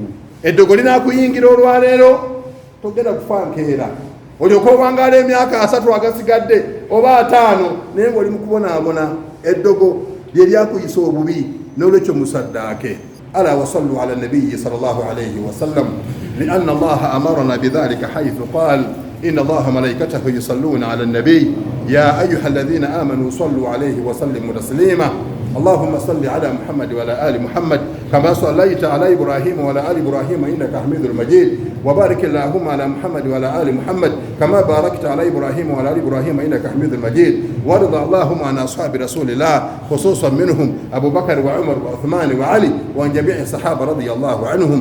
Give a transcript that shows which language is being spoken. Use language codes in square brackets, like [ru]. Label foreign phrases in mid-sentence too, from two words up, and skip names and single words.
[lg] Eddogo linaakuyingira olwaleero togenda kufa nkeera olyoka owangaala emyaka 3 agasigadde oba 5 naye ng'oli mu kubonaabona eddogo lye lyakuyisa obubi n'olwekyo musaddaake. [ar] ألا وصلوا على النبي صلى الله عليه وسلم لأن الله أمرنا بذلك حيث قال إن الله ملائكته يصلون على النبي يا أيها الذين آمنوا صلوا عليه وسلموا تسليما. اللهم صل على محمد وعلى آل محمد كما صليت على إبراهيم وعلى آل إبراهيم إنك حميد مجيد وبارك اللهم على محمد وعلى آل محمد كما باركت على إبراهيم وعلى آل إبراهيم إنك حميد مجيد وارض اللهم عن أصحاب رسول الله خصوصا منهم أبو بكر وعمر وعثمان وعلي وعن جميع الصحابة رضي الله عنهم.